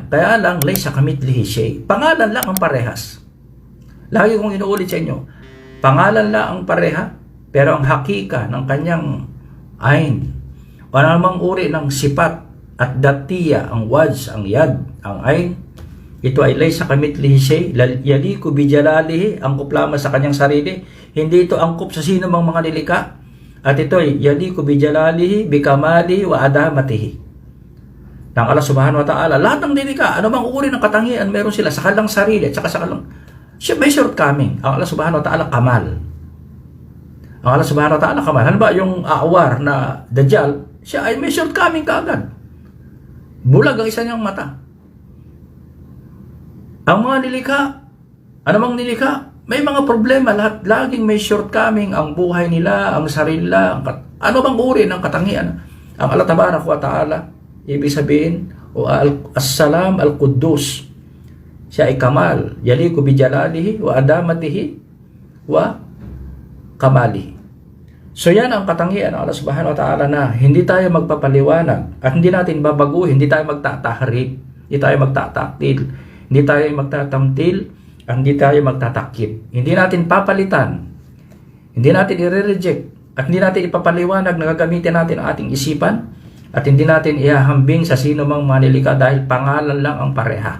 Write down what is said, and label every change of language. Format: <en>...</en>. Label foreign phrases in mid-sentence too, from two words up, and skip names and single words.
<tl>Kaya lang,</tl> <ar>ليس كمثله شيء.</ar> <tl>Pangalan lang ang parehas. Lagi kong inuulit sa inyo, pangalan lang ang pareha, pero ang hakika ng kanyang ain, o namang uri ng sipat at datiya, ang wajh, ang yad, ang ain, ito ay</tl> <ar>ليس كمثله شيء, يليق بجلاله,</ar> <tl>angkop lamang sa kanyang sarili, hindi ito angkop sa sino mang mga nilika, at ito ay</tl> <ar>يليق بجلاله، بكماله، وعظمته,</ar> <tl>ng Allah</tl> <ar>سبحانه وتعالى.</ar> <tl>Lahat ng nilikha, ano bang uri ng katangian meron sila sa kanilang sarili at saka sa kanilang, siya may shortcoming. Ang Allah</tl> <ar>سبحانه وتعالى</ar> <tl>kamal. Ang Allah</tl> <ar>سبحانه وتعالى</ar> <tl>kamal. Ano ba yung awar na Dajjal, siya ay may shortcoming kaagad. Bulag ang isa niyang mata. Ang mga nilikha, anumang nilikha, may mga problema. Lahat, laging may shortcoming ang buhay nila, ang sarili nila. Ano bang uri ng katangian? Ang Allah</tl> <ar>تبارك وتعالى,</ar> <tl>ibig sabihin, o</tl> <ar>السلام القدوس.</ar> <tl>Siya ay kamal.</tl> <ar>يليق بجلاله وعظمته وكماله.</ar> <tl>So yan ang katangian ng Allah</tl> <ar>سبحانه وتعالى</ar> <tl>na hindi tayo magpapaliwanag at hindi natin babaguhin, hindi tayo magtatahrib, hindi tayo magtataktil, hindi tayo magtatamtil, at hindi tayo magtatakip. Hindi natin papalitan, hindi natin i-reject, at hindi natin ipapaliwanag na gagamitin natin ang ating isipan, at hindi natin ihahambing sa sino mang manilika dahil pangalan lang ang pareha.</tl>